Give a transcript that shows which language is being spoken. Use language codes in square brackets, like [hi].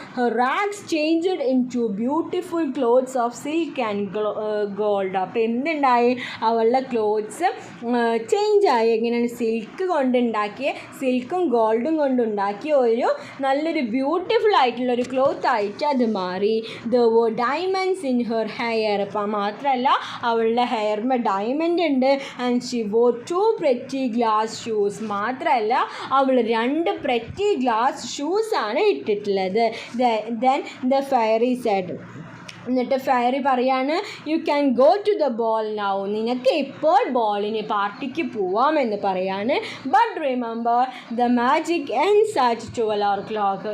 [en] Her rags changed into beautiful clothes of silk and gold. [ml] അപ്പോൾ എന്തുണ്ടായി? അവളുടെ clothes change ആയി. എങ്ങനെയാണ്? സിൽക്ക് കൊണ്ടുണ്ടാക്കിയ, സിൽക്കും ഗോൾഡും കൊണ്ടുണ്ടാക്കിയ ഒരു നല്ലൊരു ബ്യൂട്ടിഫുൾ ആയിട്ടുള്ളൊരു ക്ലോത്ത് ആയിട്ട് അത് മാറി. [en] There were diamonds in her hair. [ml] അപ്പം മാത്രമല്ല അവളുടെ ഹെയറിന് ഡയമണ്ട് ഉണ്ട്. [en] And she wore 2 pretty glass shoes. [ml] മാത്രമല്ല അവൾ [en] 2 pretty glass [ml] ഷൂസാണ് ഇട്ടിട്ടുള്ളത്. [en] Then the fairy said. [ml] എന്നിട്ട് ഫെയറി പറയാണ്, [en] You can go to the ball now. [ml] നിനക്ക് ഇപ്പോൾ ബോളിന് പാർട്ടിക്ക് പോവാമെന്ന് പറയാണ്. [en] But remember the magic ends at 12 o'clock.